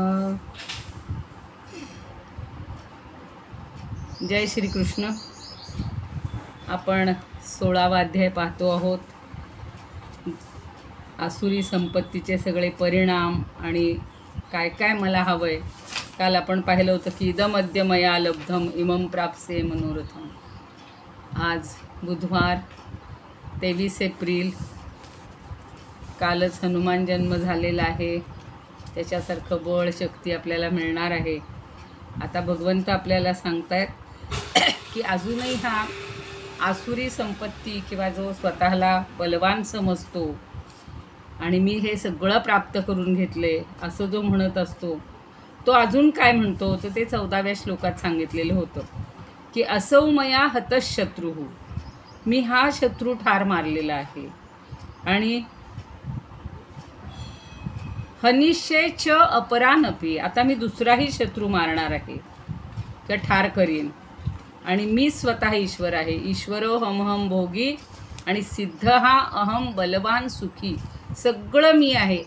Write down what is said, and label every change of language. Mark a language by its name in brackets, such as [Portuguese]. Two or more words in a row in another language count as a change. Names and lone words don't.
[Marathi] जय श्री कृष्ण। आपण 16वा अध्याय पाहतो आहोत। आसुरी संपत्तीचे सगळे परिणाम आणि काय काय मला हवंय। काल आपण पाहिलं होतं की [Sanskrit] इदमद्य मया लब्धम इमं प्राप्से मनोरथम। [Marathi] आज बुधवार 23 एप्रिल, कालच हनुमान जन्म झालेला आहे। त्याच्यासारखं बळ शक्ती आपल्याला मिळणार आहे। आता भगवंत आपल्याला सांगतायत की अजूनही हा आसुरी संपत्ती किंवा जो स्वतःला बलवान समजतो आणि मी हे सगळं प्राप्त करून घेतले असं जो म्हणत असतो तो अजून काय म्हणतो, तर ते 14व्या श्लोकात सांगितलेलं होतं की [Sanskrit] असौ मया हतशत्रुः, [Marathi] मी हा शत्रू ठार मारलेला आहे आणि [Sanskrit] हनिष्ये च अपरानपी, [Marathi] आता मी दुसराही शत्रू मारणार आहे किंवा ठार करीन। आणि मी स्वतः ईश्वर आहे। [Sanskrit] ईश्वरो हमहम भोगी आणि सिद्ध हा अहम बलवान सुखी, [Marathi] सगळं मी आहे।